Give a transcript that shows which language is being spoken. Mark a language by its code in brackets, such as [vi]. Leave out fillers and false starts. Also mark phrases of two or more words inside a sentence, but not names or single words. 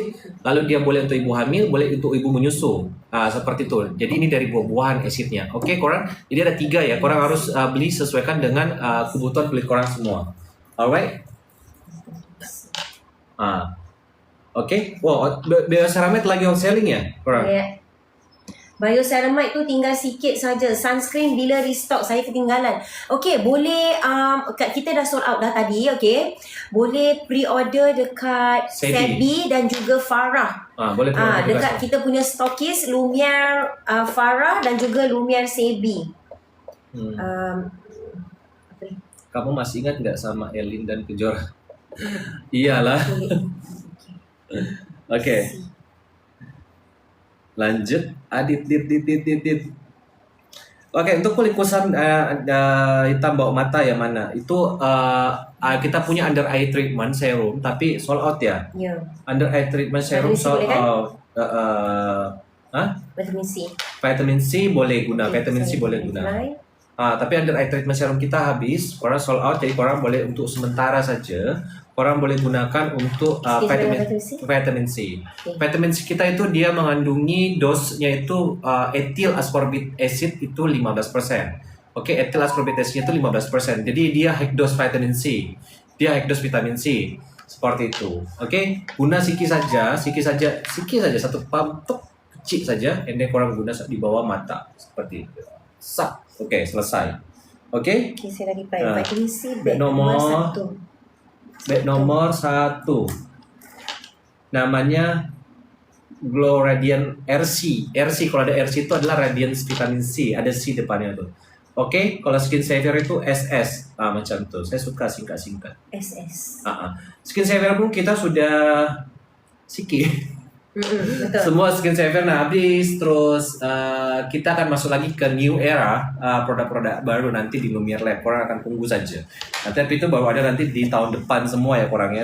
[ms] Lalu dia boleh untuk ibu hamil, boleh untuk ibu menyusu, seperti itu. Jadi ini dari buah-buahan asidnya. Oke, korang, jadi ada 3 ya, korang harus beli sesuaikan dengan kebutuhan kulit korang semua. [en] Alright. Oke. [ms] Wow, Bioceramide lagi [en] on selling [ms] ya korang? [en] Yeah. [ms] Bioceramide tu tinggal sikit saja. Sunscreen bila restock, saya ketinggalan. Okey, boleh kita dah [en] sold out [ms] dah tadi, okey. Boleh pre-order dekat Sebi dan juga Farah. Boleh pre-order dekat kita punya stokis Lumiere Farah dan juga Lumiere Sebi. [id] Kamu masih ingat nggak sama Elin dan Kejora? [ms] Iyalah. Oke. Lanjut, dit. Oke, untuk kulit kusam hitam bawah mata yang mana? Itu kita punya [en] under eye treatment serum, [ms] tapi [en] sold out [ms] ya. [en] Yeah. Under eye treatment serum sold out. [ms] Vitamin C. Vitamin C boleh guna, vitamin C boleh guna. Tapi [en] under eye treatment serum [ms] kita habis, korang [en] sold out, [ms] jadi korang boleh untuk sementara saja. Korang boleh gunakan untuk vitamin C. [en] Okay. [ms] Vitamin C kita itu dia mengandungi dosnya itu [en] ethyl ascorbic acid [ms] itu 15%. Oke, [en] ethyl ascorbic acid [ms] itu 15%. Jadi dia [en] high dose vitamin C. [ms] Dia [en] high dose vitamin C. [ms] Seperti itu. Oke, guna sikit saja satu pump kecil saja, [en] and then [ms] korang guna di bawah mata seperti itu. Oke, selesai. Oke. [id] Saya lagi pakai vitamin C bag nomor 1 namanya Glow Radiant RC. RC, kalau ada RC itu adalah Radiance Vitamin C, ada C depannya tuh. [ms] Oke, kalau skin saver itu SS. Macam tuh. Saya suka singkat-singkat. SS. Skin saver pun kita sudah sikit. Betul. Semua skin saver habis, terus kita akan masuk lagi ke [en] new era, [ms] produk-produk baru nanti di Lumiere Lab. Korang akan tunggu saja. Tapi itu baru ada nanti di tahun depan semua ya korangnya.